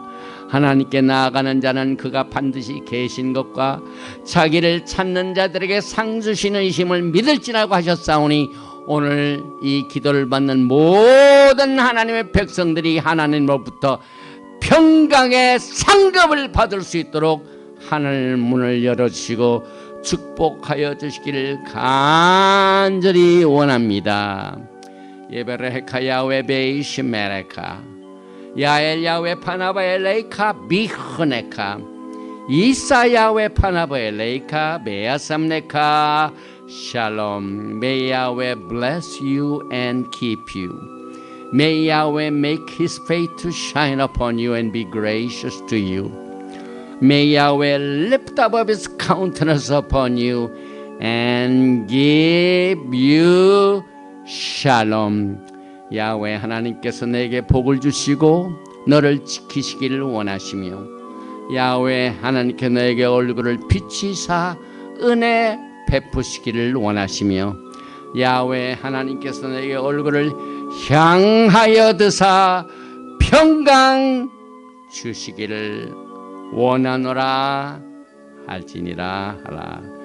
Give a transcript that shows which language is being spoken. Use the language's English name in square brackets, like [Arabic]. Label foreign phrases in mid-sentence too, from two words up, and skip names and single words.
[Korean] 하나님께 나아가는 자는 그가 반드시 계신 것과 자기를 찾는 자들에게 상 주시는 이심을 믿을지라고 하셨사오니 오늘 이 기도를 받는 모든 하나님의 백성들이 하나님으로부터 평강의 상급을 받을 수 있도록 하늘 문을 열어주시고 축복하여 주시기를 간절히 원합니다. [Hebrew] יברכך יהוה וישמרך יאר יהוה פניו אליך ויחנך ישא יהוה פניו אליך וישם לך שלום. [English] May Yahweh bless you and keep you. May Yahweh make His face to shine upon you and be gracious to you. May Yahweh lift up His countenance upon you and give you shalom. [Korean] 야훼 하나님께서 내게 복을 주시고 너를 지키시기를 원하시며 야훼 하나님께 너에게 얼굴을 비치사 은혜 베푸시기를 원하시며 야훼 하나님께서 너에게 얼굴을 향하여 드사 평강 주시기를 원하노라 할지니라 하라.